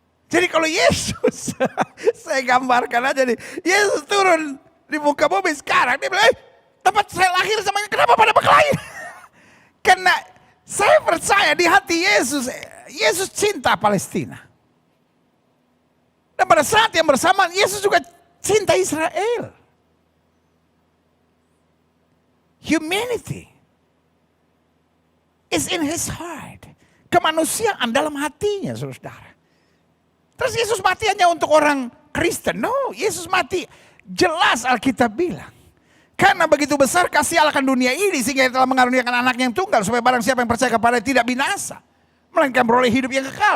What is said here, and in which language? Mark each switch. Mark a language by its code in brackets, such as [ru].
[id] Jadi kalau Yesus, saya gambarkan aja nih, Yesus turun di muka bumi sekarang, dia bilang, tempat saya lahir semuanya, kenapa pada berkelahi? Karena saya percaya di hati Yesus, Yesus cinta Palestina. Dan pada saat yang bersamaan Yesus juga cinta Israel. [en] Humanity is in his heart. [id] Kemanusiaan dalam hatinya, saudara. Terus Yesus mati hanya untuk orang Kristen? No, Yesus mati jelas Alkitab bilang. Karena begitu besar kasih Allah akan dunia ini sehingga Dia telah mengaruniakan anaknya yang tunggal supaya barang siapa yang percaya kepada Dia tidak binasa, melainkan beroleh hidup yang kekal.